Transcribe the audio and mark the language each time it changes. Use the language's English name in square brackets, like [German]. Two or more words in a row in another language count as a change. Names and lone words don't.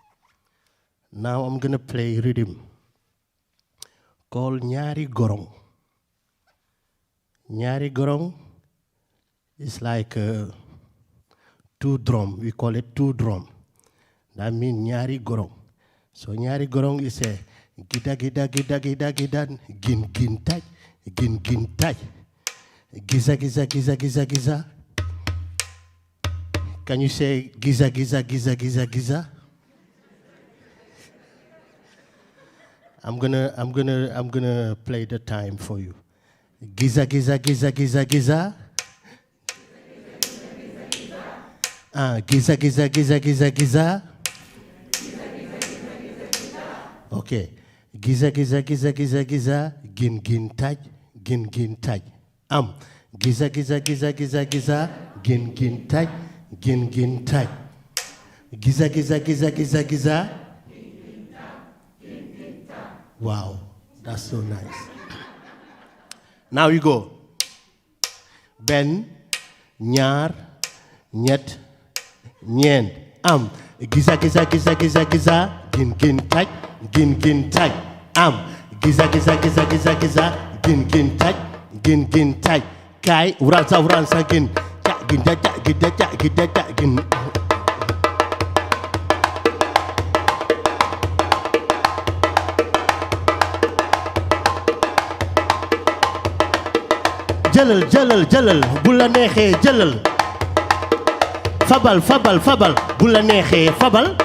[English] Now I'm gonna play rhythm called Nyari Gorong. Nyari Gorong is like two drum. We call it two drum. That means Nyari Gorong. So Nyari Gorong is a gida gida gida gida gida gin gin taj gin gin taj giza giza giza giza giza. Can you say giza giza giza giza giza? I'm gonna play the time for you. Giza giza giza giza giza. Giza giza giza giza giza. Okay. Giza giza giza giza giza. Gin gin taj gin gin taj. Giza giza giza giza giza. Gin gin taj gin gin taj. Giza giza giza giza giza. Wow, that's so nice. Now you go. Ben, [Wolof] ñaar, ñett, ñeent. Giza giza giza giza giza. Gin gin taj, gin gin taj. Giza giza giza giza giza. Gin gin taj, gin gin taj. Kai uransa gin. Ja gin ja ja gin ja ja gin ja ja gin. Jëlal jëlal jëlal bu la neexee jëlal fabal fabal fabal bu la neexee fabal